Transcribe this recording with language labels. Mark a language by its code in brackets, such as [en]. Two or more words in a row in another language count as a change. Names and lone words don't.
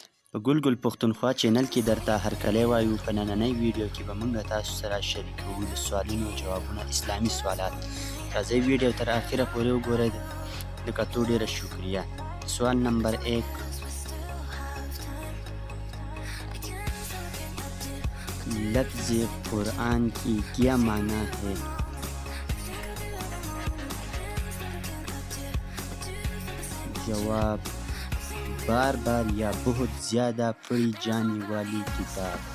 [ps] په ګل پښتونخوا چینل کې درته هرکلی وایو. په نننۍ ویډیو کې به موږ تاسو سره شریکوو د سوالونو جوابونه اسلامي سوالات. راځئ ویډیو تر آخره پورې وګورئ. د کتو ډېره شکریه. [ur] سوال نمبر 1: لفظ قرآن کی کیا معنی ہے؟ جواب: بار بار یا بہت زیادہ پڑھی جانے والی کتاب.